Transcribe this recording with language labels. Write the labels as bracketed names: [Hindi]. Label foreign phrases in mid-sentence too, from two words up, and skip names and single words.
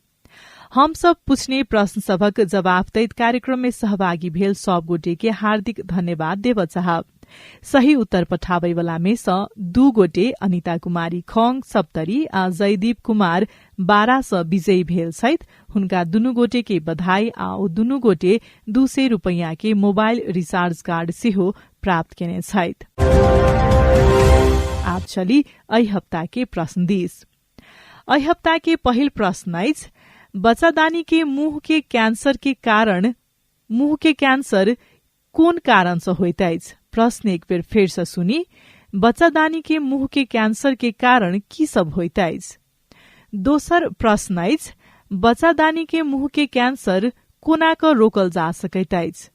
[Maithili] हम सब पूछने प्रश्न सबक जवाब दैत कार्यक्रम में सहभागी भेल सब गोटे के हार्दिक धन्यवाद देव चाहब। सही उत्तर पठाबै वाला में स 2 गोटे अनिता कुमारी खोङ सप्तरी आ जयदीप कुमार 12 स विजयी भेल छथि। हुनका दुनू गोटे के बधाई आ दुनू गोटे 200 रुपैयाँ के [English] mobile recharge card [Maithili] सेहो प्राप्त केने छथि। आप चली अहि हप्ता के प्रश्न दिस। अहि हप्ता के पहिल प्रश्न अछि बच्चादानी के मुंह के कैंसर कोन कारण से होइत अछि। प्रश्न एक बेर फेर से सुनी। बच्चादानी के मुंह के कैंसर के कारण की सब होइत अछि? दोसर प्रश्न अछि, बच्चादानी के मुंह के कैंसर कोना क रोकल जा सकैत अछि?